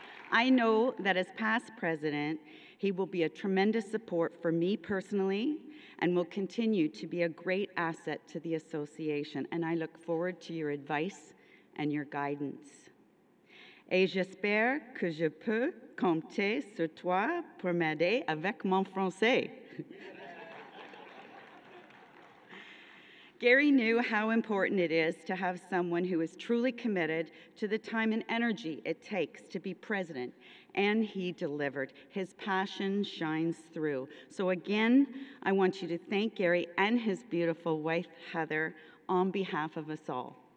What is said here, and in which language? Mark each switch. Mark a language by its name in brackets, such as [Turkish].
[English] I know that as past president, he will be a tremendous support for me personally and will continue to be a great asset to the association. And I look forward to your advice and your guidance. [French] Et j'espère que je peux compter sur toi pour m'aider avec mon français. [English] Gary knew how important it is to have someone who is truly committed to the time and energy it takes to be president, and he delivered. His passion shines through. So again, I want you to thank Gary and his beautiful wife, Heather, on behalf of us all.